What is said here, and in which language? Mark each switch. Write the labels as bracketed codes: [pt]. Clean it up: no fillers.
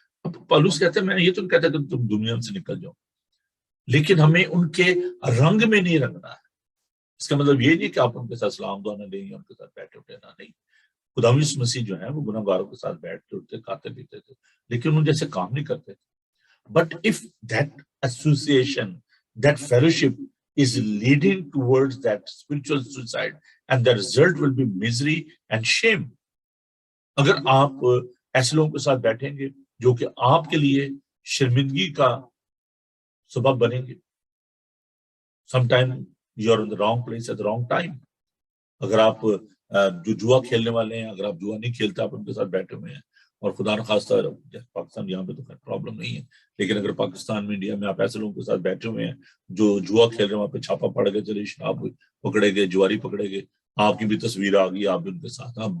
[ur] اب پالوس کہتے ہیں میں یہ تو نہیں کہتا کہ تم دنیا سے نکل جاؤ، لیکن ہمیں ان کے رنگ میں نہیں رنگنا ہے. اس کا مطلب یہ نہیں کہ آپ ان کے ساتھ سلام دعا نہ لیں یا ان کے ساتھ بیٹھے اٹھے نہ. نہیں، خدا یسوع مسیح جو ہے وہ گناہ گاروں کے ساتھ بیٹھتے اٹھتے کھاتے پیتے تھے، لیکن ان جیسے کام نہیں کرتے تھے. [en] But if that association, that fellowship is leading towards that spiritual suicide, and the result will be misery and shame. [ur] اگر آپ ایسے لوگوں کے ساتھ بیٹھیں گے جو کہ آپ کے لیے شرمندگی کا سبب بنیں گے. [en] sometime you are in the wrong place at the wrong time. [ur] اگر آپ جو جوا کھیلنے والے ہیں، اگر آپ جوا نہیں کھیلتے، آپ ان کے ساتھ بیٹھے ہوئے ہیں، اور خدا نخواستہ پاکستان یہاں پہ تو خیر پرابلم نہیں ہے، لیکن اگر پاکستان میں، انڈیا میں آپ ایسے لوگوں کے ساتھ بیٹھے ہوئے ہیں جو جوا کھیل رہے ہیں، وہاں پہ چھاپا پڑ گئے، چلے شراب پکڑے گئے، جواری پکڑے گئے، آپ کی بھی تصویر آ گئی، آپ بھی ان کے ساتھ.